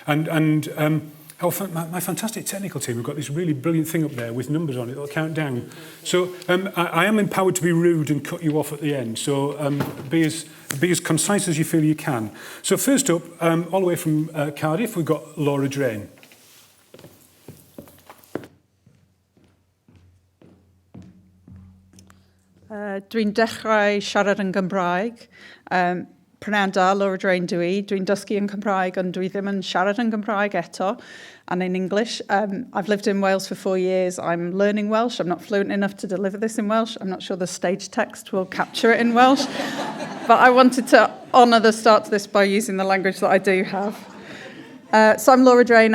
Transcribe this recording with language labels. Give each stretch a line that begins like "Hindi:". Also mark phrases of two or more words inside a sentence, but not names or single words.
English: My fantastic technical team have got this really brilliant thing up there with numbers on it that'll count down. So I am empowered to be rude and cut you off at the end. So be as concise as you feel you can. So first up, all the way from Cardiff, we've got Laura Drain.
Welsh: Dwi'n dechrau siarad yn Gymraeg. Prynawn da, Laura Drain dwi. Dwi'n dysgu yn Cymraeg, ond dwi ddim yn siarad yn Gymraeg eto,
English: and in English. I've lived in Wales for 4 years. I'm learning Welsh. I'm not fluent enough to deliver this in Welsh. I'm not sure the stage text will capture it in Welsh. But I wanted to honour the start to this by using the language that I do have. So I'm Laura Drain.